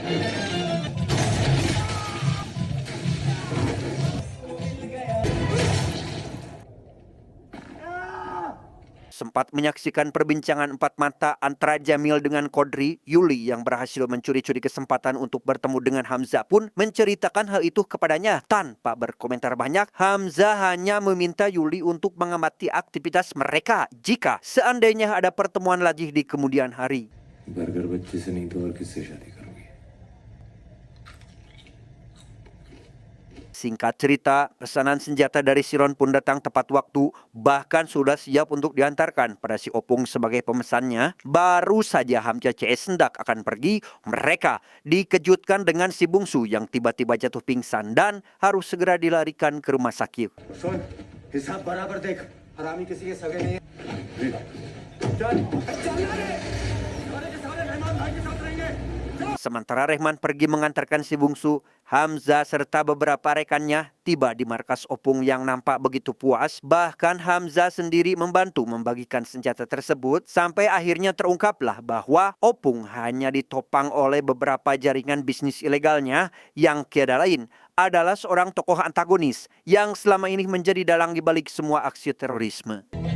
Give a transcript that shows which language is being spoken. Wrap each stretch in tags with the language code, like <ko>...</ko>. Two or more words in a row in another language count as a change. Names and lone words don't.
<id>Sempat menyaksikan perbincangan empat mata antara Jamil dengan Chaudhry, Yuli yang berhasil mencuri-curi kesempatan untuk bertemu dengan Hamzah pun menceritakan hal itu kepadanya. Tanpa berkomentar banyak, Hamzah hanya meminta Yuli untuk mengamati aktivitas mereka jika seandainya ada pertemuan lagi di kemudian hari.</id> <hi>बर्गर बच्चे से नहीं तो और किससे शादी करोगी?</hi> <id>Singkat cerita, pesanan senjata dari Siron pun datang tepat waktu, bahkan sudah siap untuk diantarkan pada si Opung sebagai pemesannya. Baru saja Hamzah CS hendak akan pergi, mereka dikejutkan dengan si bungsu yang tiba-tiba jatuh pingsan dan harus segera dilarikan ke rumah sakit.</id> <hi>सुन हिसाब बराबर देख हरामी किसी के सगे नहीं</hi> <id>Sementara Rehman pergi mengantarkan si bungsu, Hamzah serta beberapa rekannya tiba di markas Opung yang nampak begitu puas. Bahkan Hamzah sendiri membantu membagikan senjata tersebut sampai akhirnya terungkaplah bahwa Opung hanya ditopang oleh beberapa jaringan bisnis ilegalnya yang tiada lain adalah seorang tokoh antagonis yang selama ini menjadi dalang di balik semua aksi terorisme.</id>